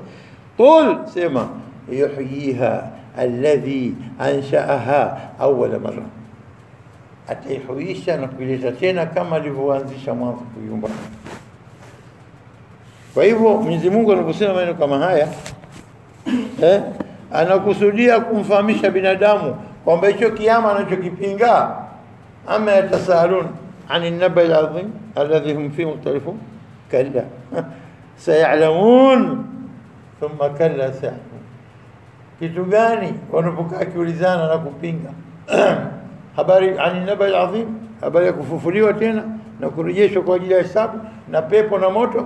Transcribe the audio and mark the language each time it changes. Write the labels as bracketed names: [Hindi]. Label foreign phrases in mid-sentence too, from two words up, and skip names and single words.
[Swahili] Qul, sema [Arabic] يحييها الذي أنشأها أول مرة, [Swahili] ataihuisha na kuileta tena kama alivyoanzisha mwanzo kuiumba. Kwa hivyo Mwenyezi Mungu anaposema maneno kama haya anakusudia kumfahamisha binadamu kwamba hicho kiyama anachokipinga, [Arabic] عم يتساءلون عن النبإ العظيم الذي هم فيه مختلفون كلا سيعلمون ثم كلا سيعلمون. [Swahili] Kitu gani wanapokaa kiulizana na kupinga? Habari [Arabic] عن النبإ العظيم, [Swahili] habari ya kufufuliwa tena na kurejeshwa kwa ajili ya hesabu na pepo na moto.